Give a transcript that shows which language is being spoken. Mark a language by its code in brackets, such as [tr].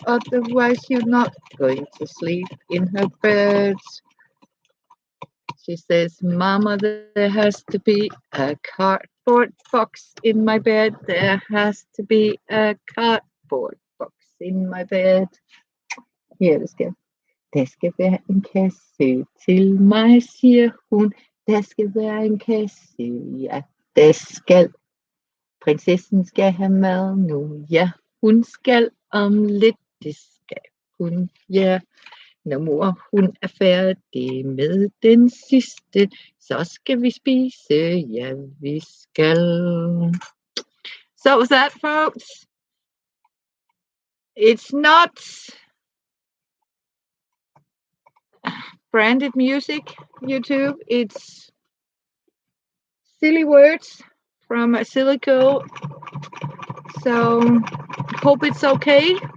[en] Otherwise, you're not going to sleep in her bed. She says, Mama, there has to be a cardboard box in my bed. There has to be a cardboard box in my bed. [da] Her, der skal være en kasse til mig, siger hun. Der skal være en kasse, ja, der skal. Prinsessen skal have mad nu, ja, hun skal om lidt, det skal hun, ja. Når mor hun er færdig med den sidste, så skal vi spise, ja vi skal. [en] So was that, folks? It's not branded music, YouTube. It's silly words from a silly girl. So hope it's okay.